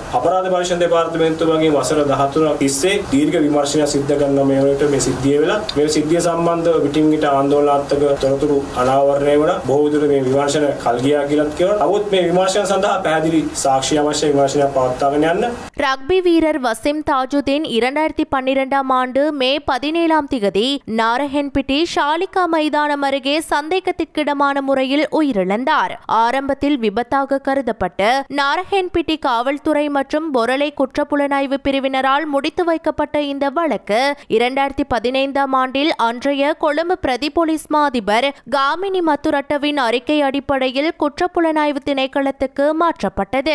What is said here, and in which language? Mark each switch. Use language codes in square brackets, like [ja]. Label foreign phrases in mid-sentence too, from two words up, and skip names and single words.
[si] අපරාධ පරීක්ෂණ දෙපාර්තමේන්තුව වගේ වසර 13ක් තිස්සේ දීර්ඝ විමර්ශනයක් සිදු කරන මේ වලට මේ සිද්ධිය වෙලා මේ සිද්ධිය සම්බන්ධව විටින් විට ආందోලනාත්මක තොරතුරු අනාවරණය වුණා. බොහෝ දුරට මේ විමර්ශන කල් ගියා කියලාත් කියනවා. නමුත් මේ විමර්ශන සඳහා පැහැදිලි සාක්ෂි අවශ්‍ය විමර්ශනයක් පවත්වාගෙන යන්න. [ta] ரக்பி வீரர் வசிம் தாஜுதீன் 2012ஆம் ஆண்டு மே 17ஆம் திகதி நாரஹென்பிட்டி ஷாலிகா மைதானம் அருகே சந்தேகத்திற்கிடமான முறையில் உயிரிழந்தார். ஆரம்பத்தில் விபத்தாக கருதப்பட்டு நாரஹென்பிட்டி காவல்துறை மற்றும் பொரலை குற்றப்புலனாய்வு பிரிவினரால் முடித்து வைக்கப்பட்ட இந்த வழக்கு 2015ஆம் ஆண்டில் அன்றைய கொழும்பு பிரதி போலீஸ் மா அதிபர் காமினி மத்துரட்டவின் அறிக்கை அடிப்படையில் குற்றப்புலனாய்வு திணைக்களத்துக்கு மாற்றப்பட்டது.